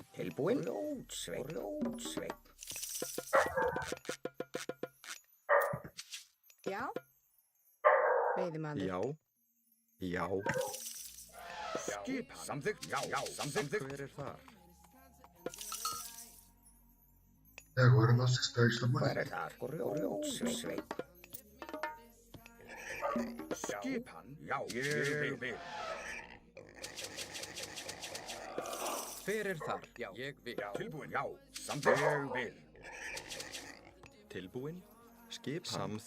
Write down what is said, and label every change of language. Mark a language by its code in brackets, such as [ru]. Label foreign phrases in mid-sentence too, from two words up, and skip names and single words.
[is] Grjótsveinn. Já. Veiðimaður. Já. Já. Skipan. Samþykkt. Já. Samþykkt. Hver er þar? [pt] E agora nosso estande está [is] Hver [pt] bonito. [is] þar? Grjótsveinn. Skipan, já, ég vil. Hver þar? Já, ég vil. Tilbúin, já, samþykkt. Ég vil. Tilbúin. Skipan. Samþykkt.